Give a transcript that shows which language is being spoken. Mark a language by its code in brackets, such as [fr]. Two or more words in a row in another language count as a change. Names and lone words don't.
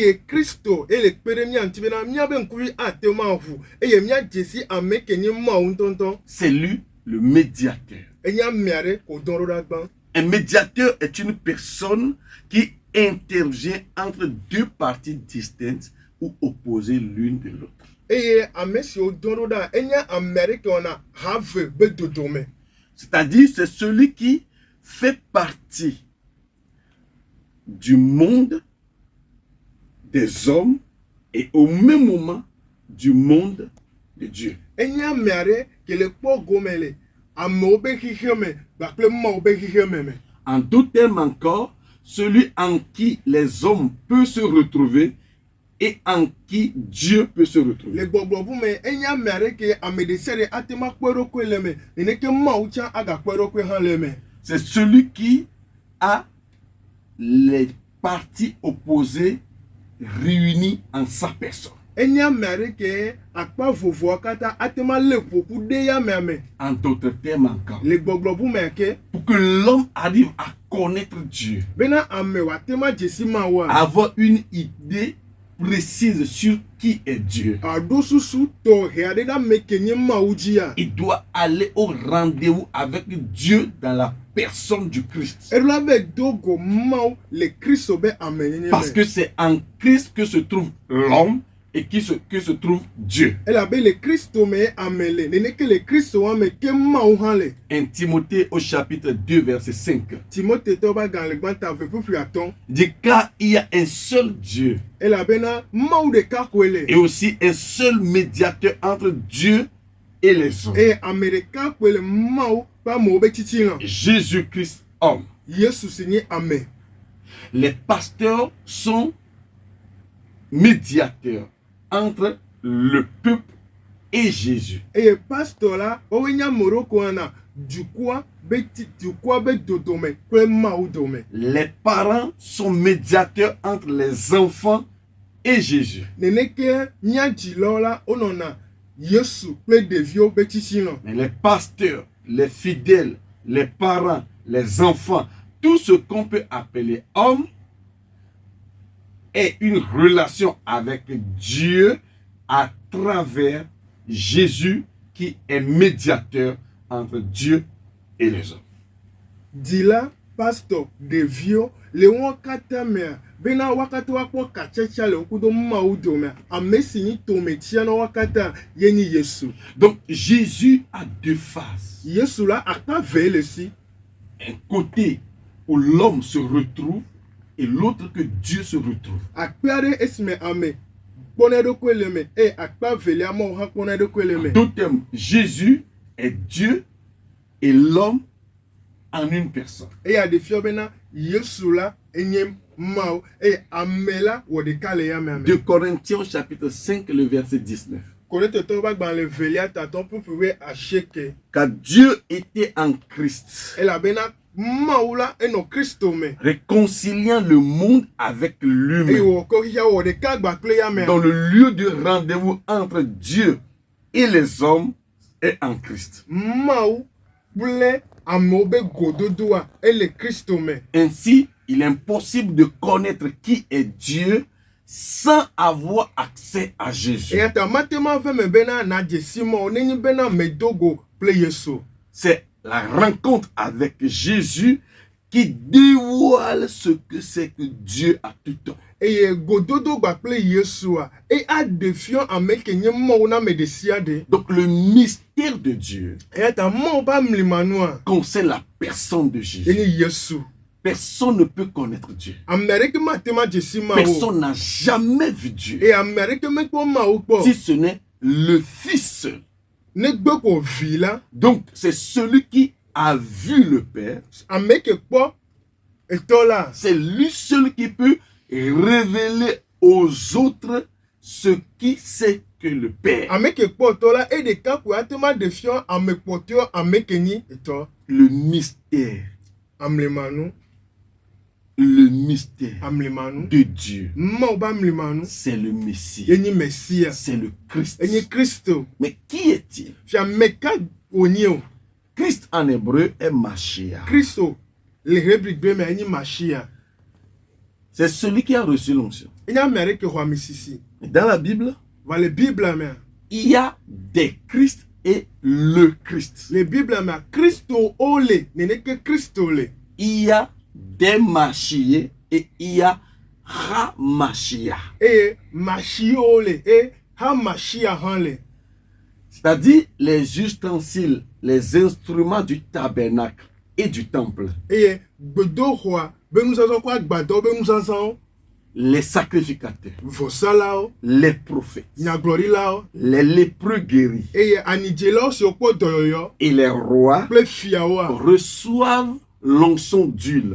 [fr] C'est lui le médiateur. Un médiateur est une personne qui intervient entre deux parties distinctes ou opposées l'une de l'autre. [ee] eye ame si wodɔn ɖo enye Amérique wɔna have be dodome. [fr] C'est-à-dire, c'est celui qui fait partie du monde des hommes et au même moment du monde de Dieu. [ee] Enye ame aɖe ke le kpɔ gome le amewo be xixe me kpakple Mawu be xixe me. [fr] En d'autres termes encore, celui en qui les hommes peuvent se retrouver et en qui Dieu peut se retrouver. [ee] Le gbɔgblɔʋu me enye ame aɖe ke ame ɖe sia ɖe ate ma kpe ɖokui le me neneke Mawu tsã agakpe ɖokui hã le me. [fr] C'est celui qui a les parties opposées réunies en sa personne. [ee] Enye ame aɖe ke akpa vovoa katã ate ma le ƒoƒu ɖe ya me. [fr] En d'autres termes encore, [ee] Le gbɔgblɔʋu me ke [fr] pour que l'homme arrive à connaître Dieu, [ee] bena ame wate ma dzesi Mawua. [fr] avoir une idée précise sur qui est Dieu, [ee] Aɖo susu tɔxɛ aɖe ɖe ame ke nye Mawu dzia. [fr] il doit aller au rendez-vous avec Dieu dans la personne du Christ. [ee] Eɖo la be do go Mawu le Kristo be ame nyenye [fr] Parce [ee] me. [fr] que c'est en Christ que se trouve l'homme et que se trouve Dieu. [ee] Elabe le Kristo me ame le neneke le Kristo wa me ke Mawu hã le. [fr] 1 Timothée au chapitre 2 verset 5. [ee] Timote tɔ ba gan le gbãta ve ƒuƒui atɔ̃. [fr] Dit car il y a un seul Dieu [ee] Elabena Mawu ɖeka koe le. [fr] et aussi un seul médiateur entre Dieu et les hommes. [ee] Eye ame ɖeka koe le Mawu ƒe amewo be titina. [fr] Jésus-Christ homme. [ee] Yesu si nye ame. [fr] Les pasteurs sont médiateurs entre le peuple et Jésus. [ee] Eye pastor la wowoe nye ame ɖewo ko na dukɔa be dodome kple Mawu dome. [fr] Les parents sont médiateurs entre les enfants et Jésus. [ee] Neneke nyadzilawo la wonɔna Yesu kple ɖeviwo be titina. [fr] Mais les pasteurs, les fidèles, les parents, les enfants, tout ce qu'on peut appeler homme est une relation avec Dieu à travers Jésus qui est médiateur entre Dieu et les hommes. [ee] Dila, pastor, ɖeviwo le wɔn katã mea bena wo katã woakpɔ katsatsa le ŋkudo Mawu dome. Ame si nyi tometia na wo katã ye nyi Yesu. [fr] Donc Jésus a deux faces. [ee] Yesu la akpa ve le si. [fr] Un côté où l'homme se retrouve et l'autre que Dieu se retrouve. [ee] Akpe aɖe esime ame kpɔna eɖokui le me eye akpa velia Mawu hã kpɔna eɖokui le me. [fr] En d'autres termes, Jésus est Dieu et l'homme en une personne. [ee] Eya ɖe fia bena Yesu la enye Mawu eye ame la wɔ ɖeka le yame ame. [fr] 2 Corinthiens chapitre 5 le verset 19. [ee] Korintetɔwo ƒe agbalẽ velia tatɔ ƒuƒui asieke. [fr] Car Dieu était en Christ, [ee] Elabena Mawu la enɔ Kristo me. [fr] réconciliant le monde avec [ee] Eye [fr] lui-même, [ee] wòkɔ xixia wɔ ɖeka gba kple yame. [fr] dans le lieu de rendez-vous entre Dieu et les hommes est en Christ. [ee] Mawu kple amewo be gododoa ele Kristo me. [fr] Ainsi, il est impossible de connaître qui est Dieu sans avoir accès à Jésus. [ee] Eya ta mate ma ve me bena nadze si Mawu nenye bena medogo kple Yesu. [fr] C'est la rencontre avec Jésus qui dévoile ce que c'est que Dieu a tout temps. [ee] Eye gododo gba kple Yesua eye aɖe fia ame ke nye Mawu na ame ɖe sia ɖe. [fr] Donc le mystère de Dieu [ee] Eya ta Mawu ƒe amlimanua [fr] concerne la personne de Jésus. [ee] enye Yesu. [fr] Personne ne peut connaître Dieu. [ee] Ame ɖeke mate ma dze si Mawu. [fr] Personne n'a jamais vu Dieu. [ee] Eye ame ɖeke mekpɔ Mawu kpɔ. [fr] Si ce n'est le Fils seul. [ee] Negbe ko vi la. [fr] Donc c'est celui qui a vu le Père. [ee] Ame ke kpɔ etɔ la. [fr] C'est lui seul qui peut révéler aux autres ce qui c'est que le Père. [ee] Ame ke kpɔ etɔ la eye ɖeka ko ate ma ɖe fia ame kpɔtɔe ame ke nyi etɔ. [fr] Le mystère. [ee] Amlimanu. [fr] Le mystère [ee] Amlimanu. [fr] de Dieu. [ee] Mawu ƒe amlimanu [fr] C'est le Messie. [ee] enye Mesia. [fr] C'est le Christ. [ee] Enye Kristo. [fr] Mais qui est-il? [ee] Fia meka wonye o. [fr] Christ en hébreu est Mashiach. [ee] Kristo le Hébrigbe me enye Mashia. [fr] C'est celui qui a reçu l'onction. [ee] Enye ame aɖe ke xɔ amisisi. [fr] Dans la Bible, [ee] Va le Bible me. [fr] il y a des Christ et le Christ. [ee] Le Bible me Kristo ole neneke Kristo le. [fr] Il y a des Mashiach et il y a Hamashia. [ee] eye mashio le ha mashia han le [fr] C'est-à-dire les ustensiles, les instruments du tabernacle et du temple. [ee] eye gbedoxɔa be nusɔsɔ kɔ agbadɔ be nusɔsɔwo [fr] Les sacrificateurs, [ee] vɔsalawo [fr] les prophètes, [ee] nyagblɔɖilawo [fr] les lépreux guéris [ee] eye anidzelawo siwo kpɔ dɔyɔyɔ [fr] et les rois [ee] kple fiawoa [fr] reçoivent l'onction d'huile.